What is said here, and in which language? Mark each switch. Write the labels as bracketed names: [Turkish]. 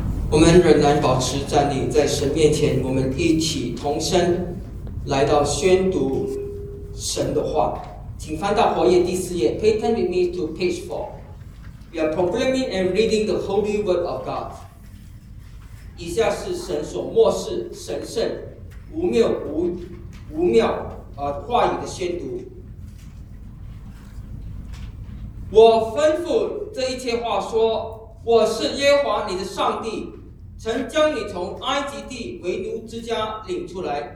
[Chinese] 我们仍然保持站立在神面前，我们一起同声来到宣读神的话，请翻到活页第四页。 [English] Pay attention with me to page 4. We are proclaiming and reading the Holy Word of God. [Chinese] 以下是神所默示神圣无谬 无妙、话语的宣读。我吩咐这一切话说，我是耶和华你的上帝，曾将你从埃及地为奴之家领出来。